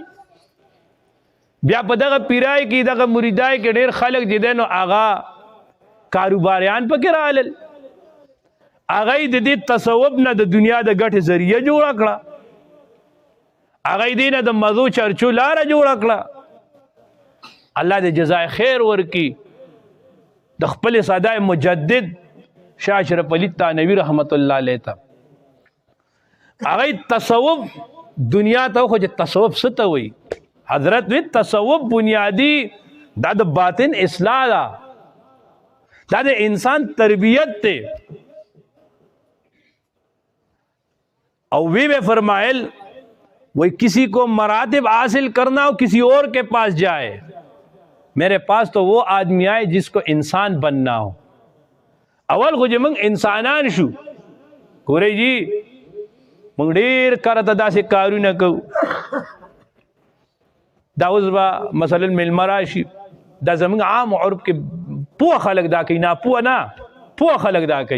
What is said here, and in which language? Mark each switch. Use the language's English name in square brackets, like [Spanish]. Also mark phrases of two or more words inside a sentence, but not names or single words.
[Pashto] بیا په دغه پیرای کې دغه مریدای کې ډېر خلک دي نو آغا کاروباریان پکې رااله. هغه د دې تصوف نه د دنیا د ګټې ذریعہ جوړ کړه، هغه دې نه د مزو چرچو لار جوړ کړه. الله دې جزای خیر ورکی. د خپل صدای مجدد شاه اشرف علي تانوی [Arabic] رحمت الله علیه [Pashto] ته هغه تصوف دنیا ته خو چې تصوف څه ته وایي حضرت وی تصوف بنیادی دا د باطن اصلاح ده، دا د انسان تربیت ته. [Urdu] او وی میں فرمائل وہی کسی کو مراتب حاصل کرنا ہو کسی اور کے پاس جائے، میرے پاس تو وہ آدمی آئے جس کو انسان بننا ہو. [Pashto] اول خو چې موږ انسانان شو ګورئ جی موږ ډېر کارته داسې کارونه کوو. دا اوس به مثلا میلمه راشي دا زموږ عام عرب کې پوه خلک دا کوي، ناپوه نه پوه خلک دا کوي.